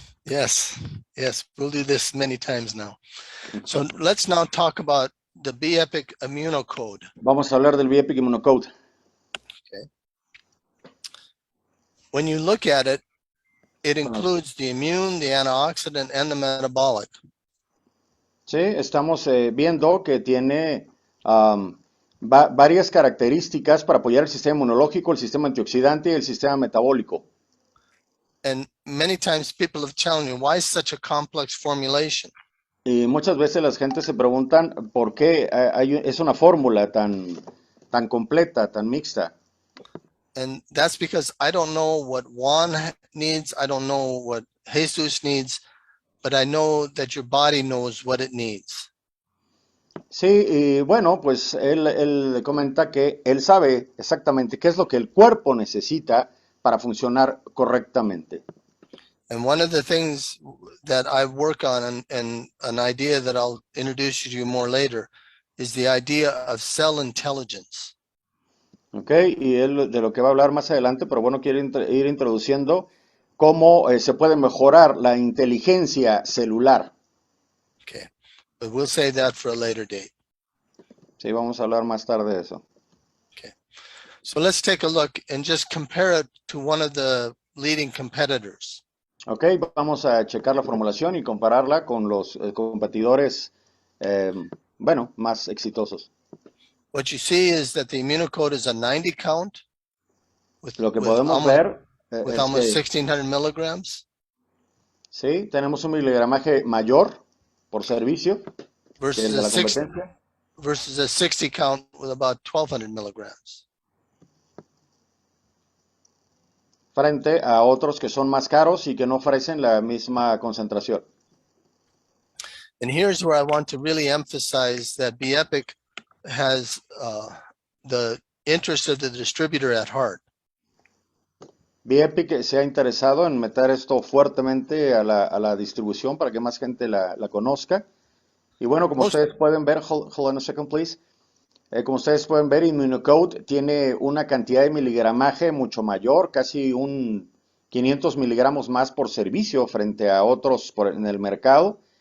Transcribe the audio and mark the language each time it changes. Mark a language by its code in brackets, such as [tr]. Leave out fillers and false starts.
[en] Yes, we'll do this many times now. So let's now talk about the Bepic ImmunoCode. [es] Vamos a hablar del Bepic ImmunoCode. [en] Okay. When you look at it, it includes the immune, the antioxidant, and the metabolic. [es] Sí, estamos viendo que tiene varias características para apoyar el sistema inmunológico, el sistema antioxidante y el sistema metabólico. [en] And many times people have challenged me, why is such a complex formulation? [es] Y muchas veces las gentes se preguntan por qué es una fórmula tan completa, tan mixta. [en] And that's because I don't know what Juan needs, I don't know what Jesus needs, but I know that your body knows what it needs. [es] Sí, y bueno, pues él comenta que él sabe exactamente qué es lo que el cuerpo necesita para funcionar correctamente. [en] And one of the things that I work on, and an idea that I'll introduce you to more later, is the idea of cell intelligence. [es] Ok, y él de lo que va a hablar más adelante, pero bueno, quiero ir introduciendo cómo se puede mejorar la inteligencia celular. [en] Okay, but we'll save that for a later date. [es] Sí, vamos a hablar más tarde de eso. [en] Okay, so let's take a look and just compare it to one of the leading competitors. [es] Ok, vamos a checar la formulación y compararla con los competidores, bueno, más exitosos. [en] What you see is that the ImmunoCode is a 90 count [es] Lo que podemos ver es [en] almost [es] que [en] 1,600 milligrams. [es] sí, tenemos un miligramaje mayor por servicio que el de la competencia. [en] Versus a 60 count with about 1,200 milligrams. [es] Frente a otros que son más caros y que no ofrecen la misma concentración. [en] And here's where I want to really emphasize that Bepic has the interest of the distributor at heart. [es] Bepic se ha interesado en meter esto fuertemente a la distribución para que más gente la conozca. Y bueno, como ustedes pueden ver, [en] hold on a second, please. [es] Como ustedes pueden ver, ImmunoCode tiene una cantidad de miligramaje mucho mayor, casi un 500 miligramos más por servicio frente a otros en el mercado.